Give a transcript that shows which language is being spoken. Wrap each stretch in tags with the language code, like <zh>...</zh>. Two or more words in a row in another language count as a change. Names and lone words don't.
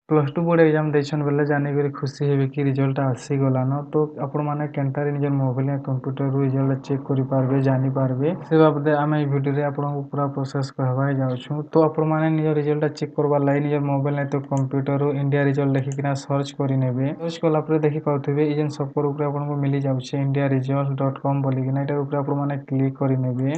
<en>plus two board exam</en> <or>ଦେଇଛନ୍ ବେଲେ ଜାନିକରି ଖୁସି ହେବେ କି ରିଜଲ୍ଟଟା ଆସିଗଲାନ। ତ ଆପଣମାନେ କେନ୍ତାରେ ନିଜର ମୋବାଇଲ या कंप्यूटर ରିଜଲ୍ଟ ଚେକ୍ କରିପାରିବେ ଜାନିପାରିବେ ସେ ବାବଦେ ଆମେ ଏଇ ଭିଡ଼ିଓରେ ଆପଣଙ୍କୁ ପୁରା ପ୍ରୋସେସ୍ କହିବାକେ ଯାଉଛୁ। ତ ଆପଣମାନେ ନିଜ ରିଜଲ୍ଟଟା ଚେକ୍ କରବାର୍ ଲାଗି ନିଜର ମୋବାଇଲ ନାହିଁ ତ କମ୍ପ୍ୟୁଟରରୁ ଇଣ୍ଡିଆ ରିଜଲ୍ଟ ଲେଖିକିନା ସର୍ଚ୍ଚ କରିନେବେ। ସର୍ଚ୍ଚ କଲା ପରେ ଦେଖିପାରୁଥିବେ ଏଇ ଯେନ୍ ସଫର ଉପରେ ଆପଣଙ୍କୁ ମିଲିଯାଉଛି indiaresult.com ବୋଲିକିନା ଏଇଟାର ଉପରେ ଆପଣମାନେ କ୍ଲିକ୍ କରିନେବେ।</or>